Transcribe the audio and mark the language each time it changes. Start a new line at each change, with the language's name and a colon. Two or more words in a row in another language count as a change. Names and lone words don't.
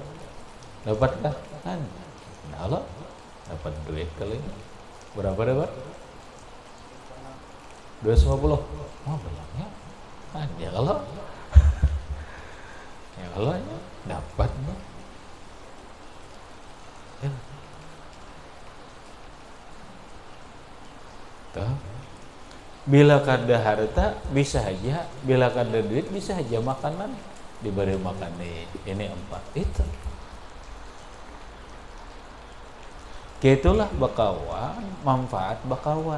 Indonesian: Dapatkah? Kan? Nah, Allah dapat duit kali ini. Berapa dapat? 250. Oh banyaknya. Kan ya kalau ya kalau dapat ya. Tuh.
Banjar: Bila kada harta bisa aja, bila kada duit bisa aja makanan diberi makan ini 4 itu. Itulah bakawan, manfaat bakawan.